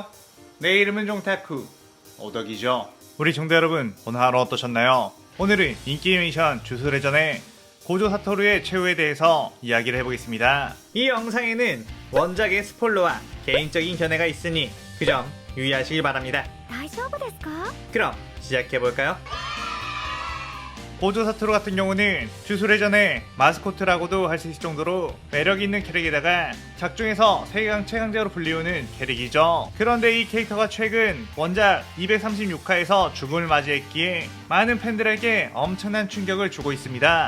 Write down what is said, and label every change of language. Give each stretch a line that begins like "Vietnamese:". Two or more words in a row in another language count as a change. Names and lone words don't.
Korean: 내 이름은 종타쿠 오덕이죠. 우리 종대 여러분, 오늘 하루 어떠셨나요? 오늘은 인기 애니메이션 주술회전의 고조 사토루의 최후에 대해서 이야기를 해보겠습니다. 이 영상에는 원작의 스포일러와 개인적인 견해가 있으니 그 점 유의하시길 바랍니다.
Japanese: 大丈夫ですか?
Korean: 그럼 시작해볼까요? 고조 사토루 같은 경우는 주술회전의 마스코트라고도 할 수 있을 정도로 매력있는 캐릭에다가 작중에서 세계강 최강자로 불리우는 캐릭이죠. 그런데 이 캐릭터가 최근 원작 236화에서 죽음을 맞이했기에 많은 팬들에게 엄청난 충격을 주고 있습니다.